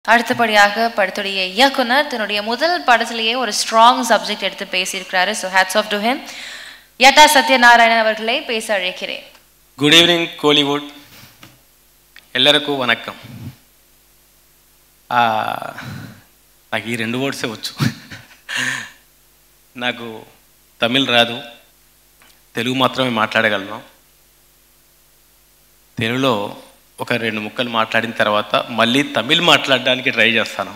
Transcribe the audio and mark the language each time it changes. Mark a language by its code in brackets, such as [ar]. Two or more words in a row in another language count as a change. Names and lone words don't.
[ta] அடுத்தபடியாக படத்துடைய இயக்குனர் தன்னுடைய முதல் படத்திலேயே ஒரு [en] strong subject [ta] எடுத்து பேசியிருக்கிறாரு. [en] so hats off to him. [ta] யட்டா சத்யநாராயணன் அவர்களை பேச அழைக்கிறேன். [en] good evening Kollywood, [ta] எல்லாருக்கும் வணக்கம். [te] నాకు ఈ రెండు వర్డ్సే వచ్చు. నాకు తమిళ్ రాదు, తెలుగు మాత్రమే మాట్లాడగలను. తెలుగులో ఒక రెండు ముక్కలు మాట్లాడిన తర్వాత మళ్ళీ తమిళ్ మాట్లాడడానికి ట్రై చేస్తాను.